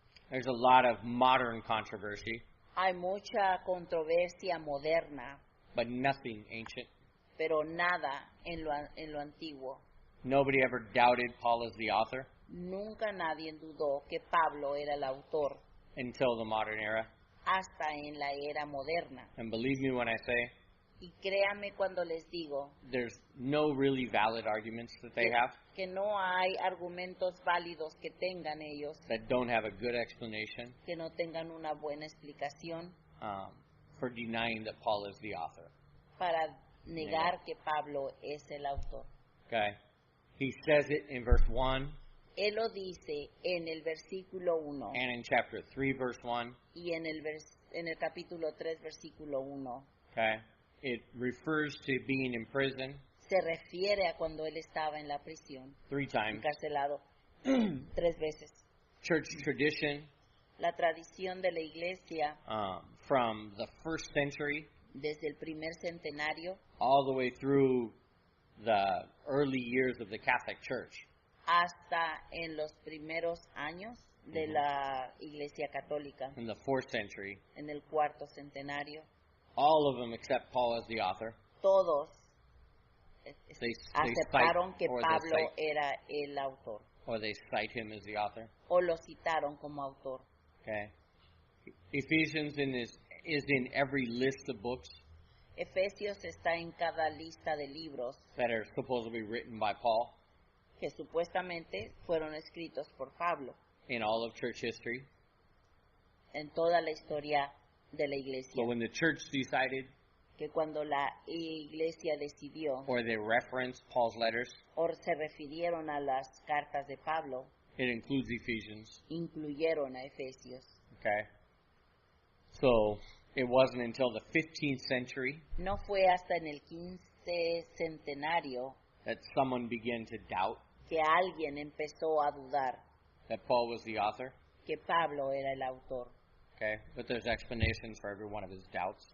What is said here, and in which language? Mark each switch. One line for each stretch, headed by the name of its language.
English: There's a lot of modern controversy,
Spanish: Hay mucha controversia moderna,
English: but nothing ancient.
Spanish: pero nada en lo antiguo.
English: Nobody ever doubted Paul as the author
Spanish: Nunca nadie dudó que Pablo era el autor
English: until the modern era.
Spanish: hasta en la era moderna.
English: And believe me when I say,
Spanish: Y créanme cuando les digo
English: there's no really valid arguments that they have
Spanish: que no hay argumentos válidos que tengan ellos,
English: that don't have a good explanation
Spanish: que no tengan una buena explicación
English: for denying that Paul is the author.
Spanish: para negar que Pablo es el autor.
English: Okay? He says it in verse 1
Spanish: Él lo dice en el versículo 1
English: and in chapter 3, verse 1.
Spanish: y en el capítulo 3, versículo 1.
English: Okay? It refers to being in prison
Spanish: Se refiere a cuando él estaba en la prisión,
English: 3 times.
Spanish: encarcelado 3 veces.
English: Church tradition
Spanish: La tradición de la iglesia
English: from the first century
Spanish: desde el primer centenario
English: all the way through the early years of the Catholic Church
Spanish: hasta en los primeros años de la iglesia católica,
English: in the 4th century,
Spanish: en el cuarto centenario,
English: all of them except Paul as the author,
Spanish: todos
English: they
Spanish: aceptaron
English: cite
Spanish: que
English: or
Spanish: Pablo
English: they cite,
Spanish: era el autor
English: or they cite him as the author.
Spanish: o lo citaron como autor.
English: Okay, Ephesians is in every list of books
Spanish: Efesios está en cada lista de libros
English: that are supposedly written by Paul
Spanish: que supuestamente fueron escritos por Pablo
English: in all of church history.
Spanish: en toda la historia de la iglesia.
English: But when the church decided,
Spanish: Que cuando la iglesia decidió
English: or they referenced Paul's letters,
Spanish: o se refirieron a las cartas de Pablo,
English: it includes Ephesians.
Spanish: incluyeron a Efesios.
English: Okay, so it wasn't until the 15th century
Spanish: No fue hasta en el 15 centenario
English: that someone began to doubt
Spanish: que alguien empezó a dudar
English: that Paul was the author.
Spanish: que Pablo era el autor.
English: Okay? But there's explanations for every one of his doubts.